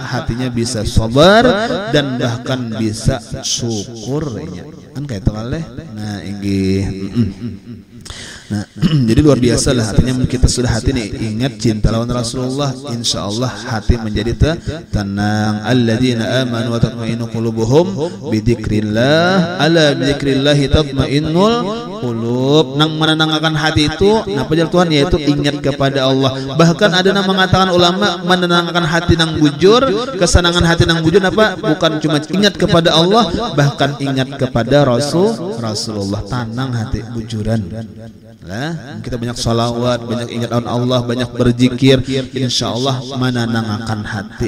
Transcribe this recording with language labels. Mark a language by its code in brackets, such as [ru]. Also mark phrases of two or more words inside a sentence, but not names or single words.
[bjn] Hatinya bisa sabar dan bahkan bisa syukur ya. Kan kayak itu kaleh. Nah, inggih. Nah, jadi luar biasa lah artinya kita sudah hati nih ingat cinta lawan Rasulullah, insyaallah hati menjadi tenang. [ar] الذين آمنوا وتطمئن قلوبهم بذكر الله، ألا بذكر الله تطمئن القلوب. [bjn] Nang menenangkan hati itu napa jar Tuhan, yaitu ingat kepada Allah. Bahkan ada yang mengatakan ulama, menenangkan hati nang bujur, kesenangan hati nang bujur apa? Bukan cuma ingat kepada Allah, bahkan ingat kepada Rasulullah. Tenang hati bujuran. Nah, kita banyak salawat, banyak ingat Allah, banyak berzikir, insyaallah menenangkan hati.